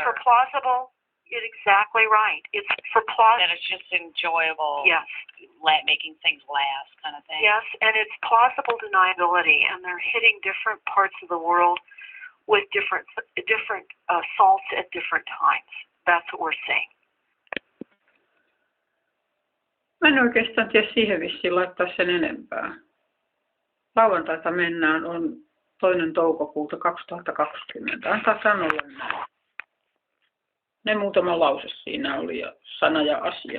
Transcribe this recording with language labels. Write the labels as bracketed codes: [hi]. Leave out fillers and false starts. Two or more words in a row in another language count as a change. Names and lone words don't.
[en] it for plausible. It's exactly right. It's for plausible. And it's just enjoyable. Yes. Making things last kind of thing. Yes, and it's plausible deniability, and they're hitting different parts of the world with different salts at different times. That's what we're seeing. [fi] Mä en oikeastaan tiedä siihen vissiin laittaa sen enempää. Lauantaita mennään on 2. toukokuuta 2020. Antaa sanoa näin. Ne muutama lause siinä oli ja sana ja asia.